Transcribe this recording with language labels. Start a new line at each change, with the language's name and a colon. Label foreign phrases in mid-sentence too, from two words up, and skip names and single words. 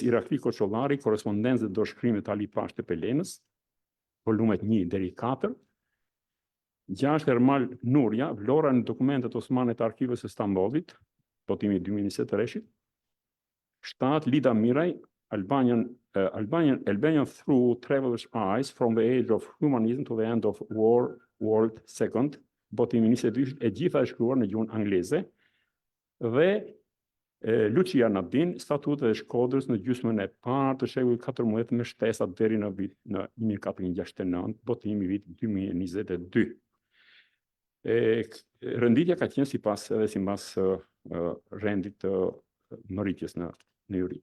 Albanian: Irakli Koçollari, korrespondencë dhe dorëshkrimet Ali Pashtë Pelenës, volumet 1 deri 4. 6. Ermal Nuria, vlora në dokumentet osmane të arkivës së Stambollit, botimi 2023.
English: 7. Lida Miraj, Albanian Through Traveler's Eyes, From the Age of Humanism to the End of War, World II,
Albanian: botimi 22, e gjitha e shkruar në gjuhën angleze, dhe Lucia Nadin, Statutet e Shkodrës në gjysmën e parë të shekullit 14 me shtesat deri në vit në 1469, botimi vit 2022. Renditja ka qenë sipas rendit të mëritjes në juri.